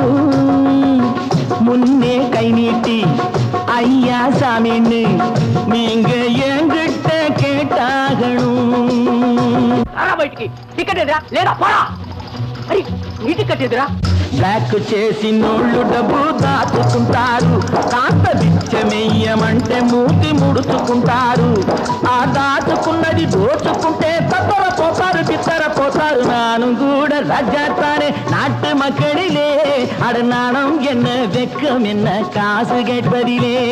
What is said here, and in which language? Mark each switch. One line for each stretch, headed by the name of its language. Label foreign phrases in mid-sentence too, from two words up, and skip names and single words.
Tamil: முன்னே கை நீட்டி ஐயா சாமின்னு நீங்க என்கிட்ட கேட்டாகணும். டிக்கெட் லேடா போடா.
Telugu: నీటి కట్టేదిరా బ్లాక్ చేసి నోళ్ళు డబ్బు దాచుకుంటారు. కాస్త బిచ్చమెయ్యమంటే మూతి ముడుచుకుంటారు. ఆ దాచుకున్నది దోచుకుంటే తప్పల పోతారు బిత్తర పోతారు.
Tamil: நானும் கூட ராஜாத்தானே நாட்டு மக்களிலே. அட நாணம் என்ன வெக்கம் என்ன காசு கேட்பதிலே.